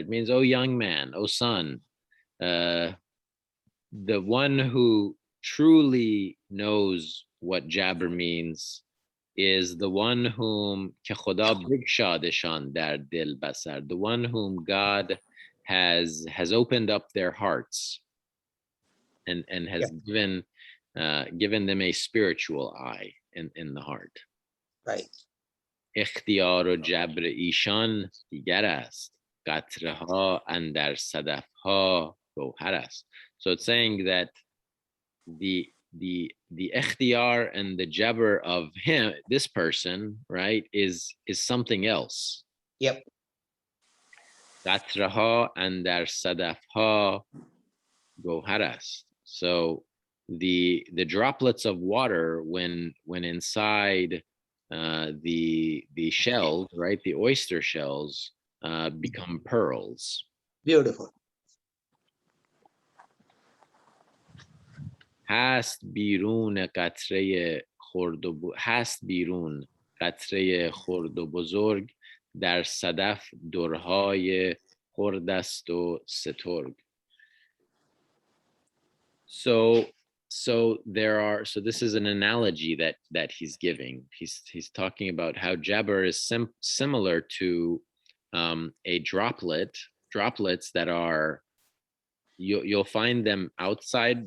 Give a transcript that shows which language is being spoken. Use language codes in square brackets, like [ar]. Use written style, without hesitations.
[en] It means, oh young man, oh son, the one who truly knows what Jabr means is the one whom [fa] ke Khuda bigshadeshan dar dil basar, [en] the one whom God has opened up their hearts and has given them a spiritual eye in the heart. Right. [fa] اختیار و جبر ایشان دیگر است. قطره ها اندر صدف ها گوهر است. [en] So it's saying that the ikhtiyar and the jabr of him, this person, right, is something else. Yep. [fa] قطره ها اندر صدف ها گوهر است. [en] So the droplets of water when inside the shells, right, the oyster shells, become pearls. Beautiful. [fa] هست بیرون قطره خرد و هست بیرون قطره خرد و بزرگ در صدف درهای خرد است و سترگ. [en] So this is an analogy that he's giving. He's talking about how Jabr is similar to a droplets that are, you'll find them outside.